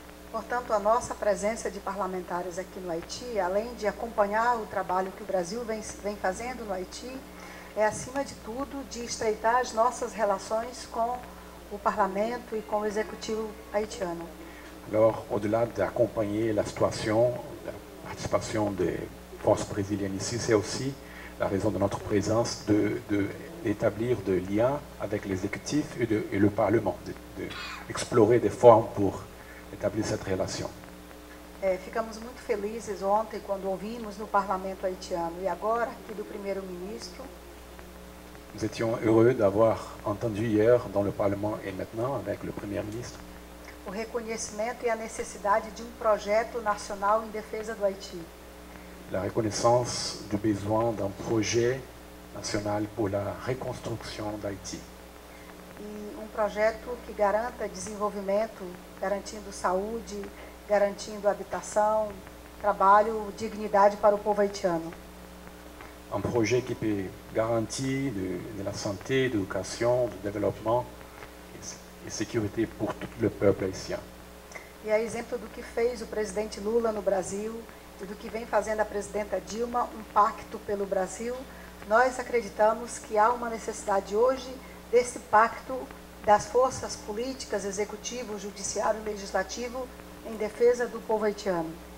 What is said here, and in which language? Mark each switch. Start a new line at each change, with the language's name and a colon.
Portuguese: Portanto, a nossa presença de parlamentares aqui no Haiti, além de acompanhar o trabalho que o Brasil vem fazendo no Haiti, é, acima de tudo, de estreitar as nossas relações com o parlamento e com o executivo haitiano.
French: Alors, au-delà d'accompagner la situation, la participation des forces brésiliennes ici, c'est aussi la raison de notre présence d'établir des liens avec l'exécutif et le Parlement, d'explorer des formes pour établir cette relation.
Portuguese: Ficamos muito felizes ontem quando ouvimos no parlamento haitiano e agora aqui do primeiro-ministro.
French: Nous étions heureux d'avoir entendu hier dans le Parlement et maintenant avec le Premier ministre
Portuguese: O reconhecimento e a necessidade de projeto nacional em defesa do Haiti.
French: la reconnaissance du besoin d'un projet national pour la reconstruction d'Haïti.
Portuguese: E projeto que garanta desenvolvimento, garantindo saúde, garantindo habitação, trabalho, dignidade para o povo haitiano.
French: Un projet qui peut garantir de la santé, de l'éducation, du développement et sécurité pour tout le peuple haïtien.
Portuguese: E é exemplo do que fez o presidente Lula no Brasil e do que vem fazendo a presidenta Dilma, um pacto pelo Brasil. Nós acreditamos que há uma necessidade hoje desse pacto das forças políticas, executivo, judiciário e legislativo em defesa do povo haitiano.